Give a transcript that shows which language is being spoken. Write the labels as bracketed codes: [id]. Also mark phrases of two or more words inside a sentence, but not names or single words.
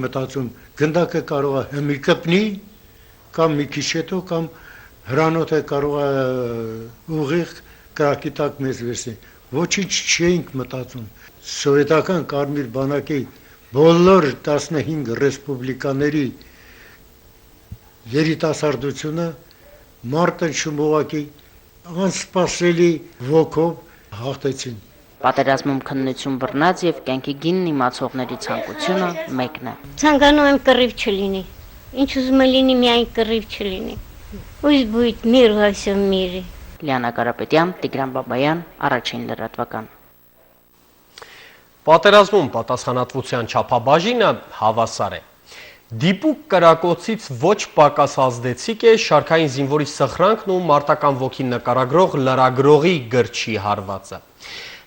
[hy] մտածում գնդակը կարող է հմի կպնի կամ մի քիչ հետո կամ հրանոթը կարող է ուղիղ կրակի տակ մեզ վերցնի։ Ոչինչ չենք մտածում։ Սովետական Կարմիր բանակի բոլոր 15 ռեսպուբլիկաների երիտասարդությունը մարտնչում ուղղակի անսպասելի ոգով հաղթեցին։ Պատերազմում քննություն բռնած եւ կյանքի գինն իմացողների ցանկությունը մեկն է։ Ցանկանում եմ կռիվ չլինի։ Ինչ ուզում եմ լինի, միայն կռիվ չլինի։ [ru] Пусть будет мир во всем мире։ [hy] Լիանա Կարապետյան, Տիգրան Բաբայան, Առաջին լրատվական։ Պատերազմում պատասխանատվության չափաբաժինը հավասար է։ Դիպուկ կրակոցից ոչ պակաս ազդեցիկ է շարքային զինվորի սխրանքն ու մարտական ոգին նկարագրող լրագրողի գրչի հարվածը։